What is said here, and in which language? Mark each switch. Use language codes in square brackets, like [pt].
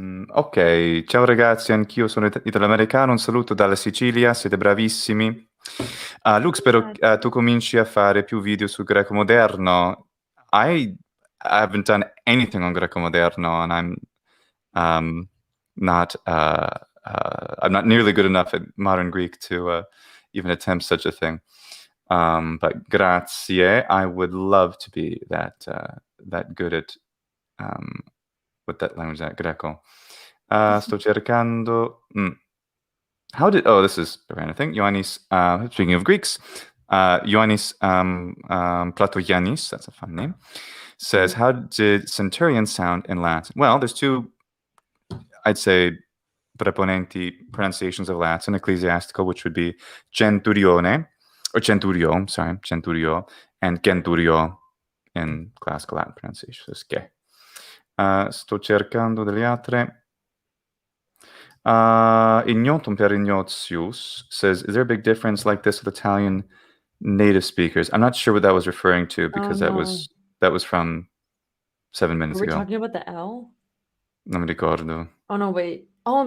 [it] Ok, ciao ragazzi, anch'io sono italo-americano, un saluto dalla Sicilia, siete bravissimi. Luke, spero Grazie. tu cominci a fare più video sul greco moderno. [en] I haven't done anything on greco moderno, and um, not I'm not nearly good enough at modern Greek to even attempt such a thing. But grazie, I would love to be that good at what that language is at, Greco. [it] Sto cercando. [en] This is a random thing. Ioannis, speaking of Greeks, Ioannis Platogiannis, that's a fun name, says, how did centurion sound in Latin? Well, there's two, I'd say, preponenti pronunciations of Latin, ecclesiastical, which would be centurione, or centurio, sorry, centurio, and centurio in classical Latin pronunciation. [it] So, che. Sto cercando delle altre. [en] Ignotum per ignotius says, is there a big difference like this with Italian native speakers? I'm not sure what that was referring to because that no. was from 7 minutes Were we ago. talking about the L? [it] Non mi ricordo. [en] Oh no, wait. Oh,